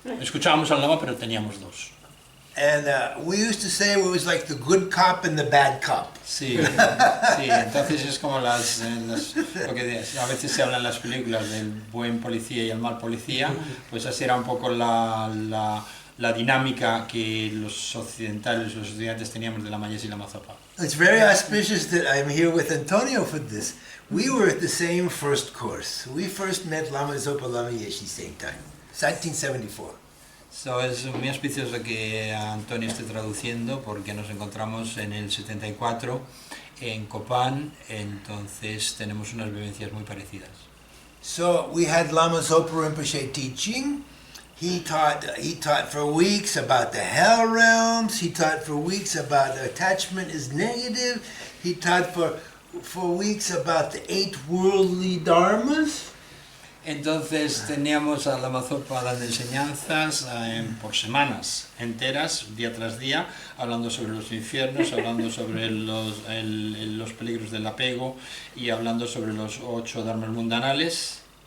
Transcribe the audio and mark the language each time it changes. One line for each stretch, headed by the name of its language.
Spanish: Escuchábamos al lama, pero teníamos dos.
English: And we used to say it was like the good cop and the bad cop.
Spanish: Sí, sí, entonces es como lo que a veces se habla en las películas del buen policía y el mal policía, pues así era un poco la dinámica que los occidentales, los estudiantes teníamos de Lama Yeshe y Lama Zopa.
English: It's very auspicious that I'm here with Antonio for this. We were at the same first course. We first met Lama Zopa, Lama Yeshe same time, 1974.
Spanish: So, es muy auspicioso que Antonio esté traduciendo, porque nos encontramos en el 74 en Copán, entonces tenemos unas vivencias muy parecidas.
English: So we had Lama Zopa Rimpoché teaching. He taught for weeks about the hell realms. He taught for weeks about attachment is negative. He taught for weeks about the 8 worldly dharmas.
Spanish: Entonces teníamos a Lama Zopa dando enseñanzas por semanas enteras, día tras día, hablando sobre los infiernos, hablando sobre los peligros del apego y hablando sobre los 8 dharmas mundanales.